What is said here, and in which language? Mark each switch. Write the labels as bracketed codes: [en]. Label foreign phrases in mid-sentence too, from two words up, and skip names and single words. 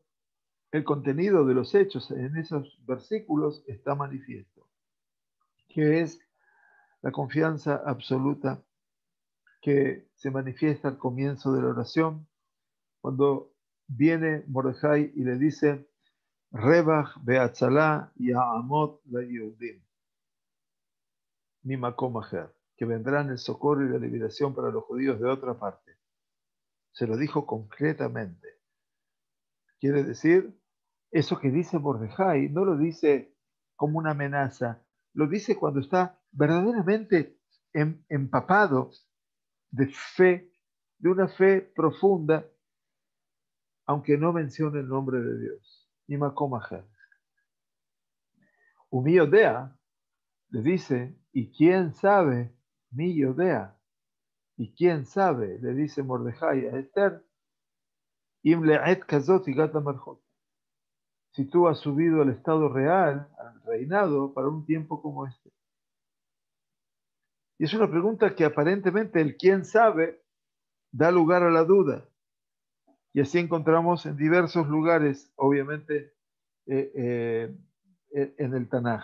[es] el contenido de los hechos en esos versículos está manifiesto, que es la confianza absoluta que se manifiesta al comienzo de la oración, cuando viene Mordejai y le dice, [he] רווח והצלה יעמוד ליהודים מ מקום אחר, [es] que vendrán el socorro y la liberación para los judíos de otra parte. Se lo dijo concretamente. Quiere decir, eso que dice Mordejai no lo dice como una amenaza, lo dice cuando está verdaderamente empapado de fe, de una fe profunda, aunque no mencione el nombre de Dios. Y [he] מקום אחר. מי יודע [es] le dice, ¿y quién sabe? [he] מי יודע. [es] ¿Y quién sabe? Le dice Mordejai a Esther, [he] אם לעת כזאת הגעת למלכות. [es] Si tú has subido al estado real, al reinado, para un tiempo como este. Y es una pregunta que aparentemente el quién sabe da lugar a la duda. Y así encontramos en diversos lugares, obviamente, en el Tanaj.